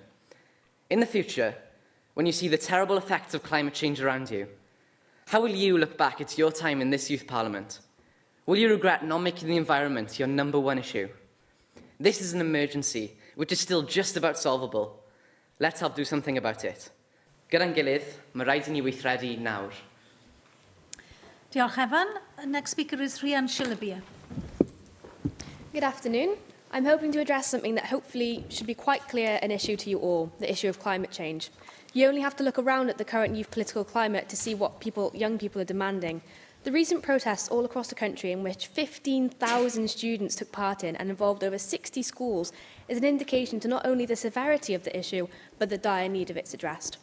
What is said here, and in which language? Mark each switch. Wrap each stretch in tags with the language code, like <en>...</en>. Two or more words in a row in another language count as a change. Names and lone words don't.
<en>In the future, when you see the terrible effects of climate change around you, how will you look back at your time in this youth parliament? Will you regret not making the environment your #1 issue? This is an emergency, which is still just about solvable. Let's help do something about it.</en> <cy>Gyda'n gilydd, mae rhaid I ni weithredu nawr. Diolch, Evan.</cy> <en>Next speaker is Rhian Shilabia. Good afternoon. I'm hoping to address something that hopefully should be quite clear an issue to you all, the issue of climate change. You only have to look around at the current youth political climate to see what young people are demanding. The recent protests all across the country, in which 15,000 students took part in and involved over 60 schools, is an indication to not only the severity of the issue, but the dire need of its addressed.</en>